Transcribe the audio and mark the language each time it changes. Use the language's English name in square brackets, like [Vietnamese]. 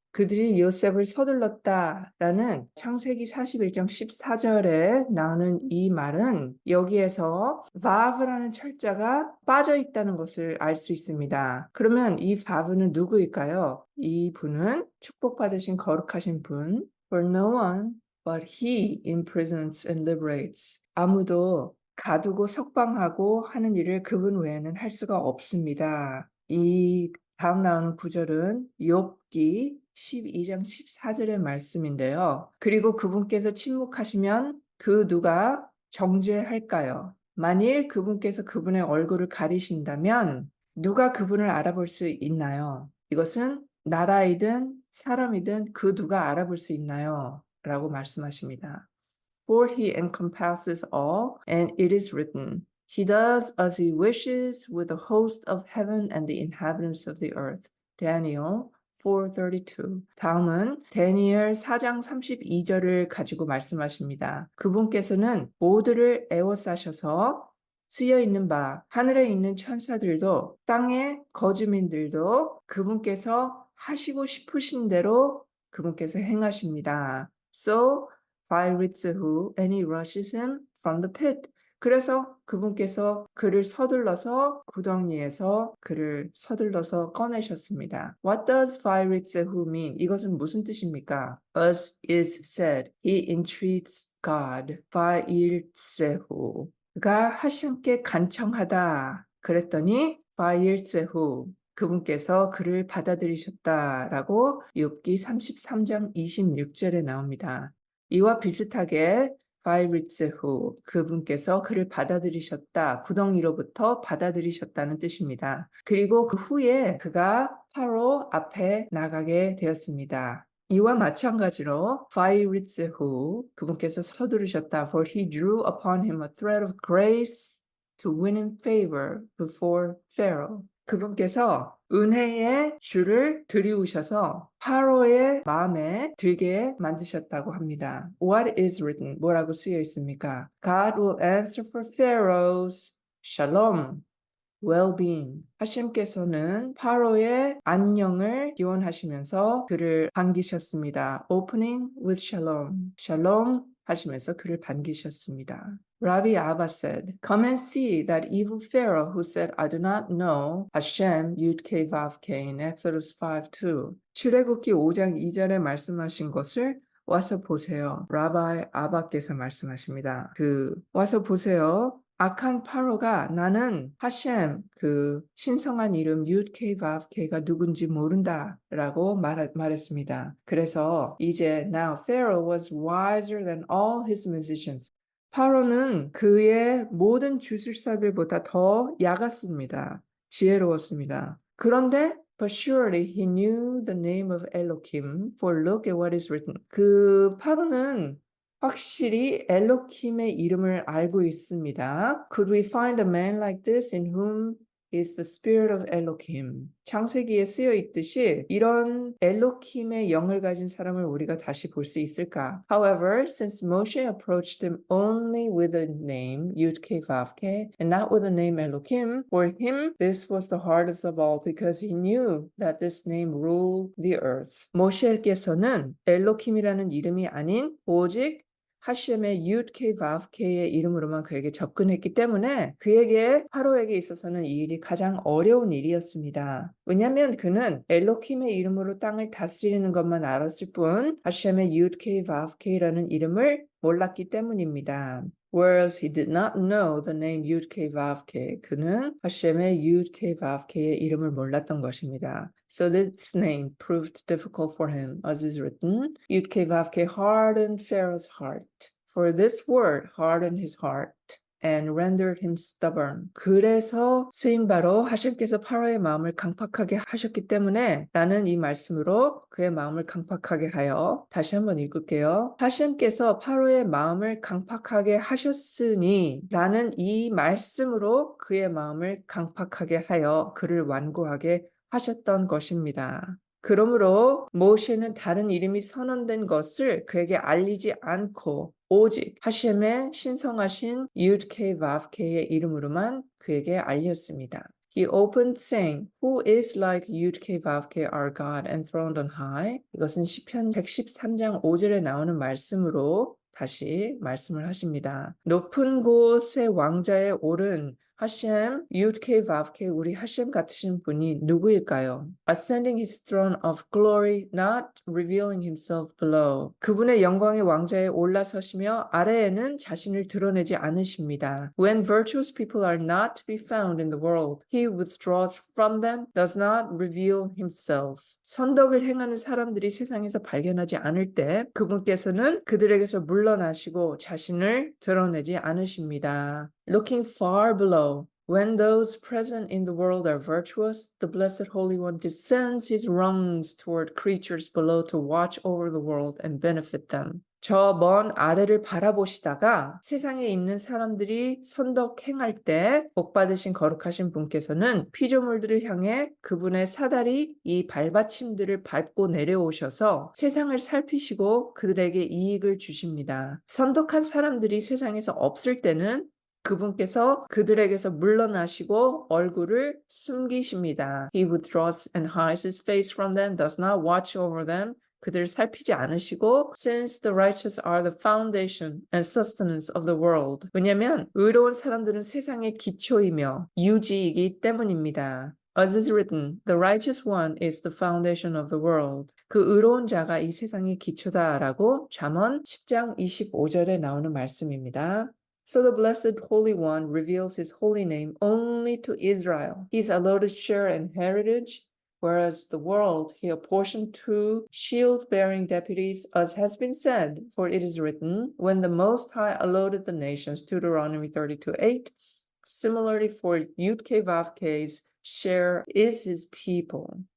[Korean] 그들이 요셉을 서둘렀다라는 창세기 41장 14절에 나오는 이 말은 여기에서 vav라는 철자가 빠져 있다는 것을 알 수 있습니다. 그러면 이 vav는 누구일까요? 이 분은 축복받으신 거룩하신 분. [English] For no one but he imprisons and liberates. [Korean] 아무도 가두고 석방하고 하는 일을 그분 외에는 할 수가 없습니다. 이 다음 나오는 구절은 욥기 12장 14절의 말씀인데요. 그리고 그분께서 침묵하시면 그 누가 정죄할까요? 만일 그분께서 그분의 얼굴을 가리신다면 누가 그분을 알아볼 수 있나요? 이것은 나라이든 사람이든 그 누가 알아볼 수 있나요? 라고 말씀하십니다. [English] For he encompasses all, and it is written, He does as he wishes with the host of heaven and the inhabitants of the earth. Daniel 4:32. [Korean] 다음은 다니엘 4장 32절을 가지고 말씀하십니다. 그분께서는 모두를 에워싸셔서 쓰여 있는 바 하늘에 있는 천사들도 땅의 거주민들도 그분께서 하시고 싶으신 대로 그분께서 행하십니다. [English] So 바이리츠후 and he rushes him from the pit. [Korean] 그래서 그분께서 그를 서둘러서 구덩이에서 그를 서둘러서 꺼내셨습니다. [English] What does 바이리츠후 mean? [Korean] 이것은 무슨 뜻입니까? [English] As is said, he entreats God. [Korean] 바이르츠후. 그가 하신께 간청하다. 그랬더니 바이르츠후. 그분께서 그를 받아들이셨다라고 욥기 33장 26절에 나옵니다. 이와 비슷하게 바이리츠후 그분께서 그를 받아들이셨다, 구덩이로부터 받아들이셨다는 뜻입니다. 그리고 그 후에 그가 파로 앞에 나가게 되었습니다. 이와 마찬가지로 바이리츠후 그분께서 서두르셨다. [English] For he drew upon him a thread of grace to win him favor before Pharaoh. [Korean] 그분께서 은혜의 줄을 들이우셔서 파로의 마음에 들게 만드셨다고 합니다. [English] What is written? [Korean] 뭐라고 쓰여 있습니까? [English] God will answer for Pharaoh's shalom, well-being. [Korean] 하심께서는 파로의 안녕을 기원하시면서 그를 반기셨습니다. [English] Opening with shalom. [Korean] shalom 하시면서 그를 반기셨습니다. [English] Rabbi Abba said, Come and see that evil Pharaoh who said, I do not know Hashem Yud-Kei Vav-Kei in Exodus 5:2. [Korean] 출애굽기 5장 2절에 말씀하신 것을 와서 보세요. 라바이 아바께서 말씀하십니다. 와서 보세요. 악한 파로가 나는 하셴 그 신성한 이름 유드케이 바브케이가 누군지 모른다라고 말했습니다. 그래서 이제 [English] now Pharaoh was wiser than all his musicians. [Korean] 파로는 그의 모든 주술사들보다 더 야갔습니다. 지혜로웠습니다. 그런데 [English] But surely he knew the name of Elohim, for look at what is written. [Korean] 그 파로는 확실히 엘로킴의 이름을 알고 있습니다. [English] Could we find a man like this in whom is the spirit of Elohim? [Korean] 창세기에 쓰여 있듯이 이런 엘로킴의 영을 가진 사람을 우리가 다시 볼 수 있을까? [English] However, since Moshe approached him only with the name Yud-Kei-Vav-Kei and not with the name Elohim, for him this was the hardest of all because he knew that this name ruled the earth. [Korean] 모세께서는 엘로킴이라는 이름이 아닌 오직 하셴의 유드케 바브케의 이름으로만 그에게 접근했기 때문에 그에게 파로에게 있어서는 이 일이 가장 어려운 일이었습니다. 왜냐하면 그는 엘로킴의 이름으로 땅을 다스리는 것만 알았을 뿐 하셴의 유드케 바브케라는 이름을 몰랐기 때문입니다. [English] Whereas he did not know the name Yud-Keh-Vav-Keh. [Korean] 그는 하셴의 Yud-Keh-Vav-Keh의 이름을 몰랐던 것입니다. [English] So this name proved difficult for him, as is written, Yud-Keh-Vav-Keh hardened Pharaoh's heart. For this word hardened his heart. And rendered him stubborn. [Korean] 그래서 쓰인 바로 하셴께서 파로의 마음을 강팍하게 하셨기 때문에 나는 이 말씀으로 그의 마음을 강팍하게 하여 다시 한번 읽을게요. 하셴께서 파로의 마음을 강팍하게 하셨으니 라는 이 말씀으로 그의 마음을 강팍하게 하여 그를 완고하게 하셨던 것입니다. 그러므로 모세는 다른 이름이 선언된 것을 그에게 알리지 않고 오직 하셴의 신성하신 유드케-바브케의 이름으로만 그에게 알렸습니다. [English] He opened saying, Who is like Yud-Keh-Vav-Keh, our God, enthroned on high? [Korean] 이것은 시편 113장 5절에 나오는 말씀으로 다시 말씀을 하십니다. 높은 곳의 왕자에 오른 하셴, 유드케-바브케, 우리 하셴 같으신 분이 누구일까요? [English] Ascending his throne of glory, not revealing himself below. [Korean] 그분의 영광의 왕자에 올라서시며 아래에는 자신을 드러내지 않으십니다. [English] When virtuous people are not to be found in the world, he withdraws from them, does not reveal himself. [Korean] 선덕을 행하는 사람들이 세상에서 발견하지 않을 때 그분께서는 그들에게서 물러나시고 자신을 드러내지 않으십니다. [English] Looking far below, when those present in the world are virtuous, the Blessed Holy One descends his rungs toward creatures below to watch over the world and benefit them. [Korean] 저 먼 아래를 바라보시다가 세상에 있는 사람들이 선덕 행할 때 복받으신 거룩하신 분께서는 피조물들을 향해 그분의 사다리 이 발받침들을 밟고 내려오셔서 세상을 살피시고 그들에게 이익을 주십니다. 선덕한 사람들이 세상에서 없을 때는 그분께서 그들에게서 물러나시고 얼굴을 숨기십니다. [English] He withdraws and hides his face from them, does not watch over them. [Korean] 그들을 살피지 않으시고 [English] Since the righteous are the foundation and sustenance of the world. [Korean] 왜냐하면 의로운 사람들은 세상의 기초이며 유지이기 때문입니다. [English] As is written, the righteous one is the foundation of the world. [Korean] 그 의로운 자가 이 세상의 기초다라고 잠언 10장 25절에 나오는 말씀입니다. [English] So the Blessed Holy One reveals his holy name only to Israel, his allotted share and heritage, whereas the world he apportioned to shield-bearing deputies, as has been said, for it is written, when the Most High allotted the nations, Deuteronomy 32:8, similarly for Yud-Keh-Vav-Keh's share is his people.